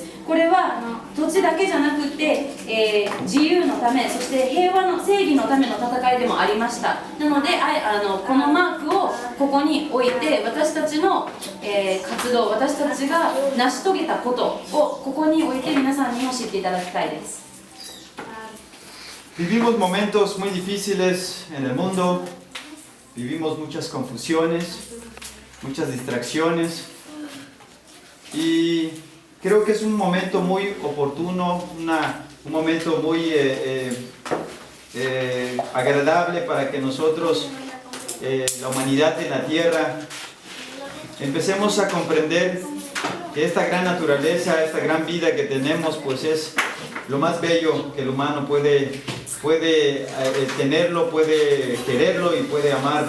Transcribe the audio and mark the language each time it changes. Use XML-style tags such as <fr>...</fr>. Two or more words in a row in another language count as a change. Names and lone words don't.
<ja>これは土地だけじゃなくて、自由のため、そして平和の正義のための戦いでもありました。なのでこのマークをここに置いて、私たちの、活動、私たちが成し遂げたことをここに置いて皆さんにも知っていただきたいです。</ja> <es>Vivimos momentos muy difíciles en el mundo, vivimos muchas confusiones, muchas distracciones y creo que es un momento muy oportuno, un momento muy agradable para que nosotros, la humanidad de la Tierra, empecemos a comprender que esta gran naturaleza, esta gran vida que tenemos, pues es lo más bello que el humano puede tenerlo, puede quererlo y puede amarlo.</es>